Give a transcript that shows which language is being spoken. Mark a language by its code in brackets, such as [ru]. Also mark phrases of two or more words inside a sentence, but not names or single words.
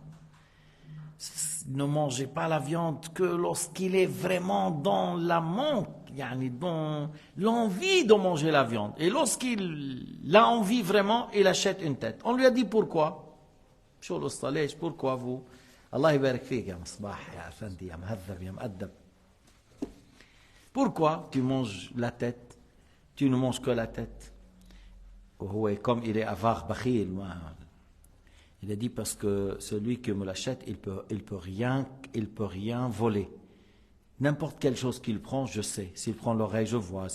[fr] Ne mangez pas la viande que lorsqu'il est vraiment dans la manque, dans l'envie de manger la viande. Et lorsqu'il a envie vraiment, il achète une tête. On lui a dit pourquoi? Pourquoi vous? [ar] الله يبارك فيك يا مصباح، يا أفندي، يا مهذب، يا مؤدب. [fr] Pourquoi tu manges la tête? Tu ne manges que la tête. Comme il est avare, bakhil. Il a dit parce que celui qui me l'achète, il peut rien voler. N'importe quelle chose qu'il prend, je sais. S'il prend l'oreille, je vois.